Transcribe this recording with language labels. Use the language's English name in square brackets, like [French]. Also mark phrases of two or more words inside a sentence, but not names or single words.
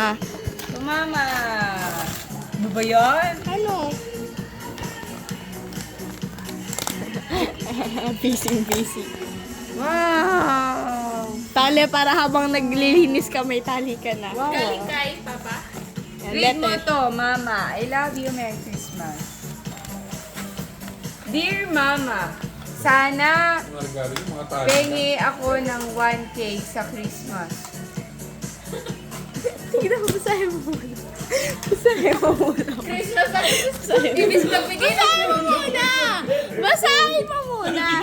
[Filipino] To mama! Ano ba yun? Ano? Busy. Wow! Tali para habang naglilinis ka, may tali ka na. Wow. Galing kay Papa? Read mo to, Mama. [English] I love you, Merry Christmas. Dear Mama, [Filipino] sana Mga regalo yung mga tali. pengi ako ng 1K sa Christmas. Tignan mo, basahin mo muna. Basahin mo muna. Christmas na Basahin mo Ibig sabihin, Basahin mo muna! Basahin mo muna!